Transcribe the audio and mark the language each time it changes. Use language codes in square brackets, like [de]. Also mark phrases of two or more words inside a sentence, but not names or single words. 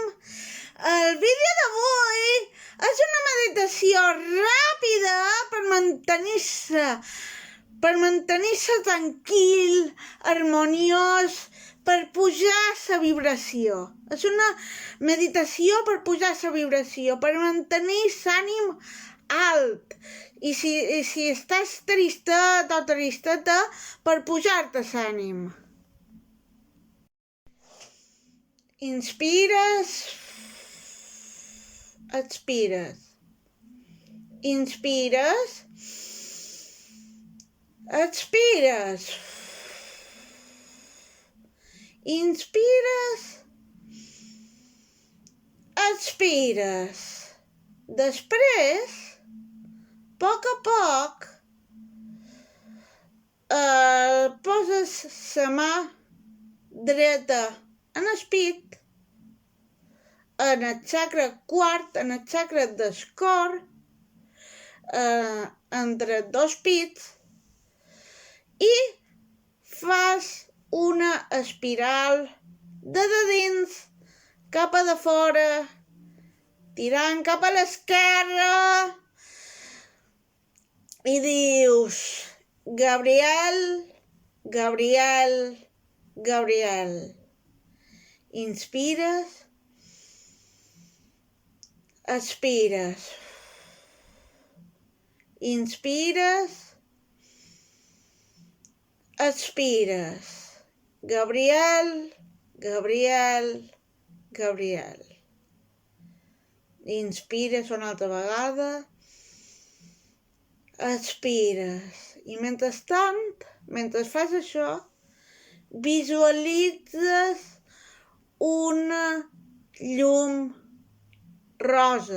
[ca] El vídeo d'avui és una meditació ràpida per mantenir-se tranquil, harmoniós, per pujar la vibració. És una meditació per pujar la vibració, per mantenir l'ànim alt. I si estàs tristet o tristeta, per pujar-te l'ànim. Inspires, expires. Inspires, expires. Inspires, expires. Després, a poc, poses la mà dreta en el pit, en el chakra quart, en el chakra del cor, entre dos pits, i fas una espiral de dins cap a de fora, tirant cap a l'esquerra, i dius: Gabriel, Gabriel, Gabriel. Inspires, expires. Inspires, expires. Gabriel, Gabriel, Gabriel. Inspires una altra vegada, expires. I mentrestant, mentre fas això, visualitzes una llum rosa.